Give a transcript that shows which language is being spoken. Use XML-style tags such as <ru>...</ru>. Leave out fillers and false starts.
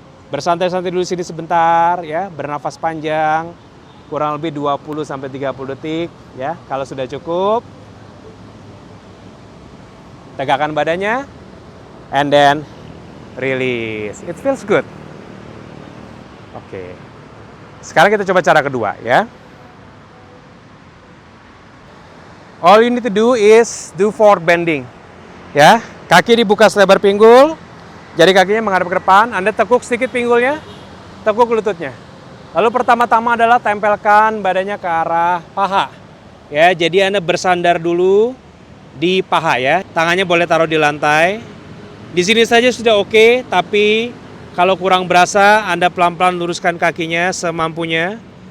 <id>Bersantai-santai dulu sini sebentar ya, bernafas panjang, kurang lebih 20 sampai 30 detik ya. Kalau sudah cukup, tegakkan badannya</id> <en>and then release. It feels good.</en> <id>Oke. Sekarang kita coba cara kedua ya.</id> <en>All you need to do is do forward bending.</en> <id>Ya, kaki dibuka selebar pinggul. Jari kakinya menghadap ke depan, Anda tekuk sedikit pinggulnya, tekuk lututnya. Lalu pertama-tama adalah tempelkan badannya ke arah paha. Ya, jadi Anda bersandar dulu di paha ya. Tangannya boleh taruh di lantai. Di sini saja sudah oke, tapi kalau kurang berasa, Anda pelan-pelan luruskan kakinya semampunya.</id>